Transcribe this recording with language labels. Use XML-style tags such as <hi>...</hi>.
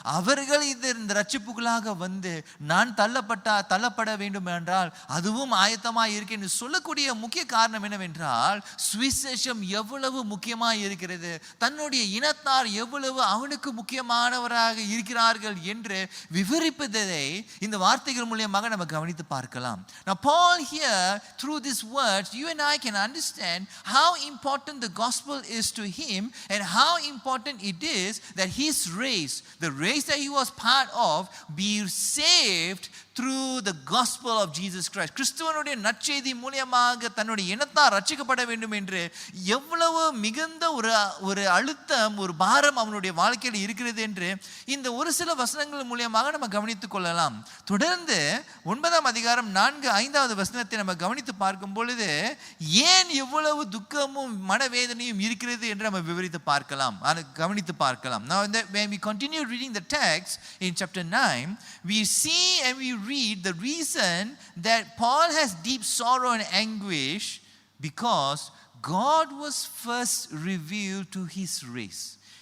<ta>அவர்கள் இந்த ரட்சிப்புக்குள்ளாக வந்து நான் தள்ளப்பட வேண்டும் என்றால் அதுவும் ஆயத்தமாக இருக்கேன் என்று சொல்லக்கூடிய முக்கிய காரணம் என்னவென்றால் சுவிசேஷம் எவ்வளவு முக்கியமாக இருக்கிறது, தன்னுடைய இனத்தார் எவ்வளவு அவனுக்கு முக்கியமானவராக இருக்கிறார்கள் என்று விவரிப்பதை இந்த வார்த்தைகள் மூலமாக நம்ம கவனித்து பார்க்கலாம்.</ta> <en>Now Paul here through these words you and I can understand how important the gospel is to him and how important it is that his race, the race that he was part of, be saved through the gospel of Jesus Christ.</en> <ta>கிறிஸ்துவனுடைய நற்செய்தி மூலமாக தன்னுடைய இனத்தார் ரட்சிக்கப்பட வேண்டும் என்று எவ்வளவு மிகுந்த ஒரு அழுத்தம் ஒரு பாரம் அவனுடைய வாழ்க்கையில் இருக்கிறது என்று இந்த ஒரு சில வசனங்கள் மூலமாக நம்ம கவனித்துக் கொள்ளலாம். தொடர்ந்து 9ஆம் அதிகாரம் 4-5வது வசனத்தை நம்ம கவனித்து பார்க்கும் பொழுது ஏன் எவ்வளவு துக்கமும் மனவேதனையும் இருக்கிறது என்று நம்ம விவரித்து பார்க்கலாம், கவனித்து பார்க்கலாம்.</ta> <en>Now when we continue reading the text in chapter 9, we see and we read the reason that Paul has deep sorrow and anguish because God was first revealed to his race.</en>